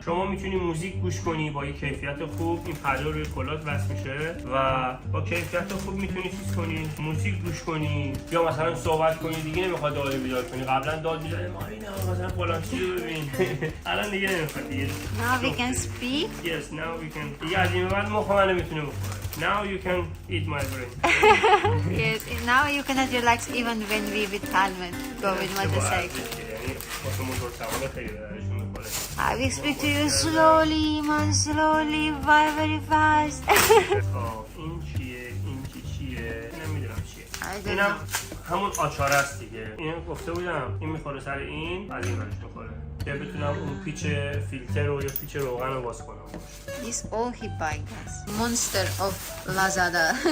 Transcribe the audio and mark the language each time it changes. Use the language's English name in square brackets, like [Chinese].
[Persian] شما میتونی موزیک گوش کنی با یه کیفیت خوب. این پدال روی کلات وصل میشه و با کیفیت خوب میتونی چیز کنی، موزیک گوش کنی یا مثلا صحبت کنی. دیگه نمیخواد داد بیدار کنی. قبلا داد میزنه مارینا مثلا فلان چیزو ببین. الان دیگه نمیخواد دیگه. [English] Now we can speak. Yes, now we can. [Persian] دیگه از این بعد مخ منو میتونه بخوره. [English] Now you can eat my brain. Yes, now you cannot relax even when we with helmet go with motorcycle. [Persian] یعنی واسه موتور سوار خیلی درشون میخوره. [English] I will speak to you slowly, man, slowly, very fast. [Persian] این چیه؟ این چیه؟ نمیدونم چیه. [English] I don't [Persian] اینم [English] know. [Persian] همون آچار است دیگه. اینو گفته بودم این میخوره سر این، از این برش میخوره که بتونم اون پیچ فیلتر رو یا پیچ روغن رو باز کنم. [English] This all he buy us. Monster of Lazada.